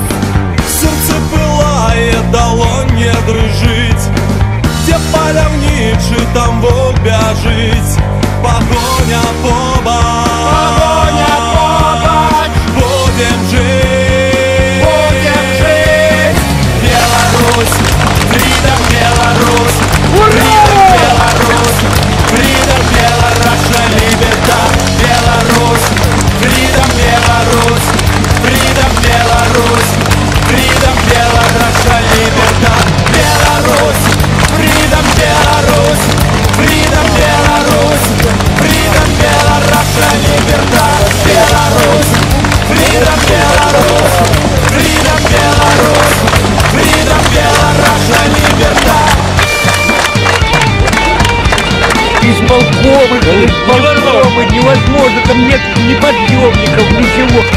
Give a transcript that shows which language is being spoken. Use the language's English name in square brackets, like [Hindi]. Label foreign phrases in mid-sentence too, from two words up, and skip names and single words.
[Ukrainian] Серце пилає, долонь дрижить, [Belarusian] де паляўнічы, там вовк бяжыць, погоня побач, [Russian] будем жить. [English] Беларусь, freedom Беларусь, freedom Беларусь, freedom Беларусь, libertad. Беларусь, freedom Беларусь, freedom Беларусь, freedom Беларусь, libertad. Беларусь, freedom Беларусь, freedom Беларусь, freedom Беларусь, libertad. Беларусь, freedom Беларусь, freedom Беларусь, freedom Беларусь, libertad. [Russian] Исполкомы, невозможно, там нет ни подъемников, ничего.